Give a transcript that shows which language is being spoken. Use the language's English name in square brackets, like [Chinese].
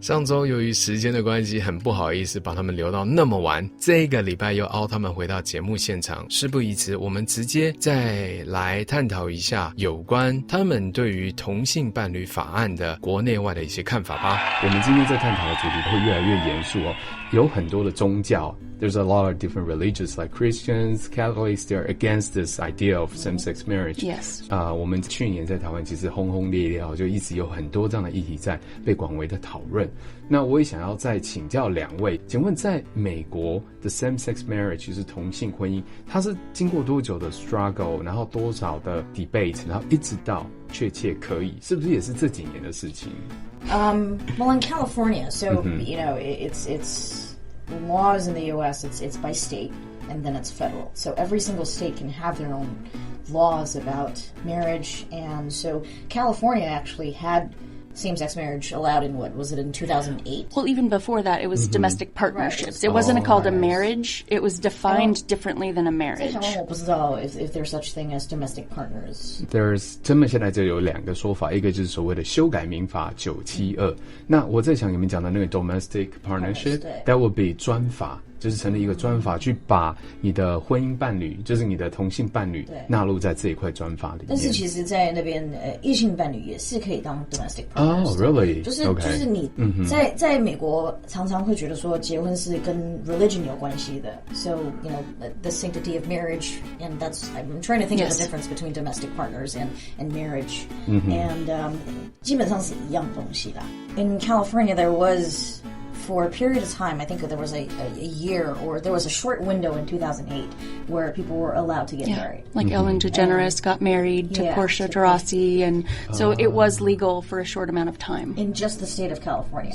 [Chinese] 上周由于时间的关系，很不好意思把他们留到那么晚，这个礼拜又凹他们回到节目现场。事不宜迟，我们直接再来探讨一下有关他们对于同性伴侣法案的国内外的一些看法吧。我们今天在探讨的主题会越来越严肃哦，有很多的宗教。 [English] There's a lot of different religions like Christians, Catholics, they're against this idea of same-sex marriage. Yes. [Chinese] 我们去年在台湾其实轰轰烈烈就一直有很多这样的议题在被广为的讨论。那我也想要再请教两位，请问在美国的 same-sex marriage 就是同性婚姻，它是经过多久的 struggle， 然后多少的 debate， 然后一直到确切可以，是不是也是这几年的事情 [English] ？Well, in California, so you know, it's laws in the U.S. It's by state and then it's federal. So every single state can have their own laws about marriage, and so California actually had same-sex marriage allowed in what was it in 2008? Well, even before that, it was domestic partnerships. It wasn't called a marriage. It was defined differently than a marriage. [Chinese] 在台湾我不知道 [English] if there's such thing as domestic partners. There's [Chinese] 他们现在就有两个说法，一个就是所谓的修改民法972。那我在想你们讲的那个 domestic partnership， [English] that would be [Chinese] 专法。就是成立一个专法，去把你的婚姻伴侣，就是你的同性伴侣纳入在这一块专法里面。但是其实在那边异性伴侣也是可以当 domestic partners。 [English] Oh, really? [Chinese] 就是你在美国常常会觉得说结婚是跟 religion 有关系的。 [English] So, you know, the sanctity of marriage, and that's I'm trying to think of the difference between domestic partners and marriage. And [Chinese] 基本上是一样东西啦。 [English] In California, there was for a period of time, I think there was a year or there was a short window in 2008 where people were allowed to get married. Like Ellen DeGeneres got married to Portia de Rossi, and so it was legal for a short amount of time. In just the state of California.